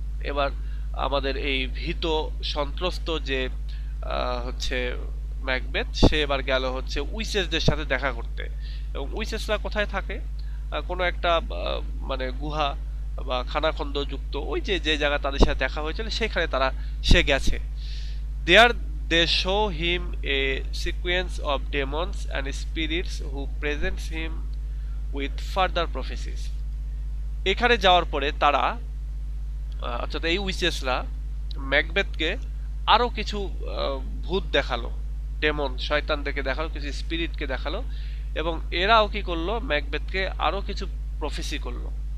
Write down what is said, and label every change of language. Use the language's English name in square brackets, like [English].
[Bangla] এবার আমাদের এই ভীত সন্ত্রস্ত যে হচ্ছে ম্যাকবেথ, সে এবার গেল হচ্ছে উইচেসদের সাথে দেখা করতে। এবং উইচেসরা কোথায় থাকে, কোনো একটা মানে গুহা বা খানাখন্দ যুক্ত ওই যে যে জায়গা তাদের সাথে দেখা হয়েছিল, সেখানে সে গেছে। [English] There they show him a sequence of demons and spirits who presents him with further prophecies. [Bangla] এখানে যাওয়ার পরে তারা অর্থাৎ এই উইচেসরা ম্যাকবেথকে আরো কিছু ভূত দেখালো, ডেমন শয়তানদেরকে দেখালো, কিছু স্পিরিটকে দেখালো, এবং এরাও কি করলো, ম্যাকবেথকে আরো কিছু প্রফেসি করলো।